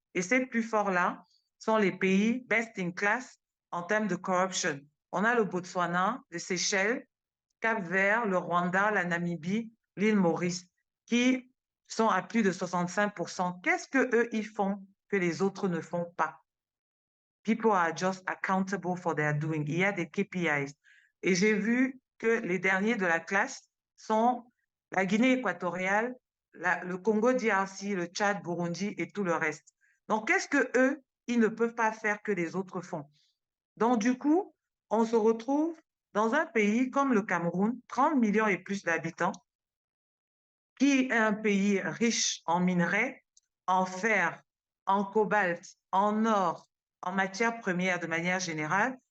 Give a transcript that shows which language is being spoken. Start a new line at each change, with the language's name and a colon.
French: Et ces plus forts-là sont les pays
English: best in class
French: en termes de corruption. On a le Botswana, les Seychelles, Cap-Vert, le Rwanda, la Namibie, l'île Maurice, qui sont à plus de 65%. Qu'est-ce qu'eux, ils font que les autres ne font pas?
English: People are just accountable for their doing.
French: Il y a des KPIs. Et j'ai vu que les derniers de la classe sont la Guinée équatoriale, le Congo DRC, le Tchad, Burundi et tout le reste. Donc, qu'est-ce que eux, ils ne peuvent pas faire que les autres font? Donc, du coup, on se retrouve dans un pays comme le Cameroun, 30 millions et plus d'habitants, qui est un pays riche en minerais, en fer, en cobalt, en or, en matières premières de manière générale.